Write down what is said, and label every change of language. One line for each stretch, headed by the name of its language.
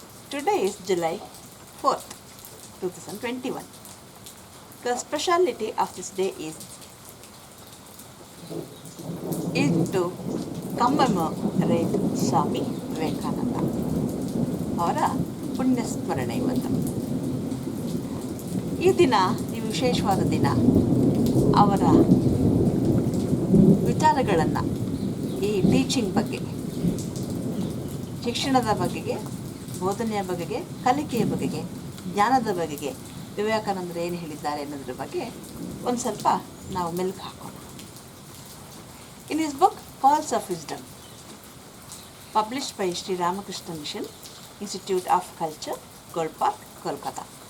English: Today is July 4th, 2021. The speciality of this day is to commemorate Swami Vivekananda.
Kannada: ಅವರ ಪುಣ್ಯಸ್ಮರಣೆ ಇವತ್ತು. ಈ ದಿನ ಈ ವಿಶೇಷವಾದ ದಿನ ಅವರ ವಿಚಾರಗಳನ್ನು ಈ ಟೀಚಿಂಗ್ ಬಗ್ಗೆ, ಶಿಕ್ಷಣದ ಬಗೆಗೆ, ಬೋಧನೆಯ ಬಗೆಗೆ, ಕಲಿಕೆಯ ಬಗೆಗೆ, ಜ್ಞಾನದ ಬಗೆಗೆ ವಿವೇಕಾನಂದರು ಏನು ಹೇಳಿದ್ದಾರೆ ಅನ್ನೋದ್ರ ಬಗ್ಗೆ ಒಂದು ಸ್ವಲ್ಪ ನಾವು ಮೆಲುಕು ಹಾಕೋಣ.
English: In his book calls of wisdom, published by Sri Ramakrishna Mission Institute of Culture, Gold Park, Kolkata.